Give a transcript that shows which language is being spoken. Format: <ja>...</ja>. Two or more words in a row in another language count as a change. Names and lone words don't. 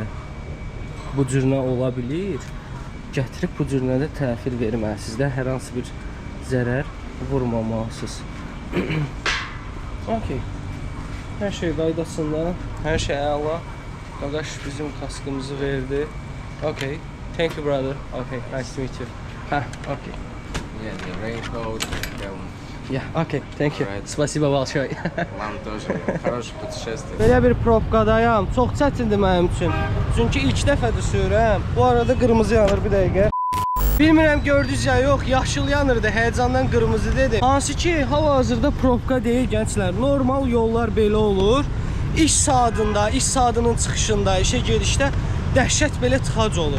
<az>Bu cürnə ola bilir. Gətirib bu cürnə də təhvil verməlisiniz də, hər hansı bir zərər vurmamalısınız. Okay. Hər şey qaydasında, hər şey əla. Qardaş bizim kaskımızı verdi.</az> <en>Okay. Thank you brother. Okay, nice to meet you. Okay. Yeah, the raincoat. Yeah, okay, thank you. Right.</en> <ru>Спасибо большое. Вам тоже хорошее путешествие.</ru> <az>Belə bir probkadayam. Çox çətindir mənim üçün. Çünki ilk dəfədir sürürəm. Bu arada qırmızı yanır bir dəqiqə. Bilmirəm gördünüz ya yox, yaşıl yanırdı. Həyecandan qırmızı dedi. Hansı ki hal-hazırda probka deyil gənclər. Normal yollar belə olur. İş saatında, iş saatının çıxışında, işə gedişdə dəhşət belə tıxac olur.</az>